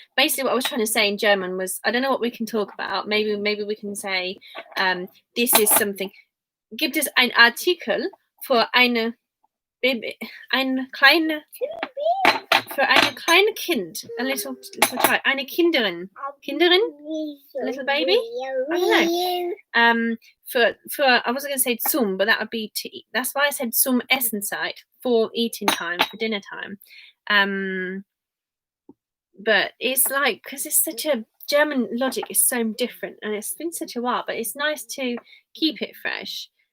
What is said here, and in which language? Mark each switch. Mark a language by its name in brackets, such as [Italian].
[English] Basically, what I was trying to say in German was, I don't know what we can talk about. Maybe we can say, this is something. [German] Gibt es ein Artikel für eine Baby, ein kleine Kind, [English] a little child, [German] eine Kinderin, [English] a little baby. I don't know. For I wasn't going to say zum, but that would be to eat. That's why I said zum Essenszeit, for eating time, for dinner time. But it's like, because it's such a German logic is so different, and it's been such a while. But it's nice to keep it fresh.